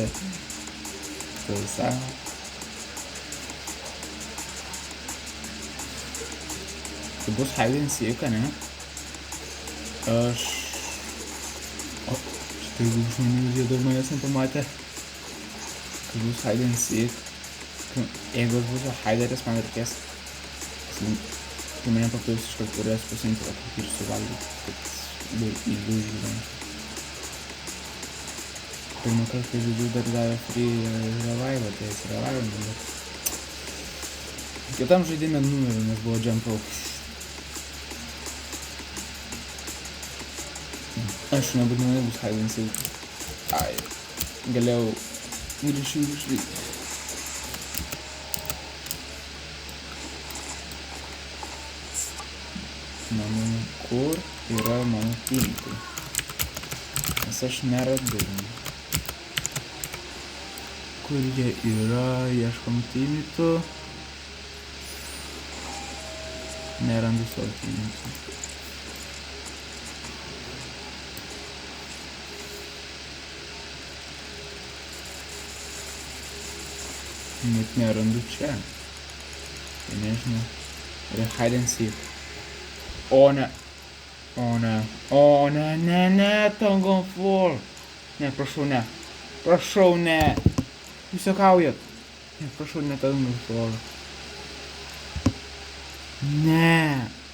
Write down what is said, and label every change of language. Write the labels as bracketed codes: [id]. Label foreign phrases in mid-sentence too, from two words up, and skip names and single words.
[lt] Tai savo. Tai bus [en] hide and seek, [lt] ne? Štai daug žmonių jie dar manęs nepamatė. Tai bus [en] hide and seek. [lt] Jeigu aš būsiu hideris, man reikės. Kai mane papils iš karto turės pasiimti tokį ir suvalgyti, kad ilgiau išgyventi. Pirmą kartą, kai žaidžiu, dar davė [en] free revive, [lt] tai jis revive, bet kitam žaidime numerį, nes buvo [en] jump rope. [lt] Aš nebūtinai bus [en] hide and seek. [lt] Galėjau grįžti išvykti. Kur yra mano tiltai? Nes aš neradau. Kur jie yra, ieškom tiltų. Nerandu savo tiltų. Net nerandu čia. Tai nežinau. Yra [en] hide and seek. [lt] O ne. Ne, Tango Fall. Ne, prašau, ne. Prašau, ne. Jūs juokaujat. Ne, prašau, ne Tango Fall. Ne.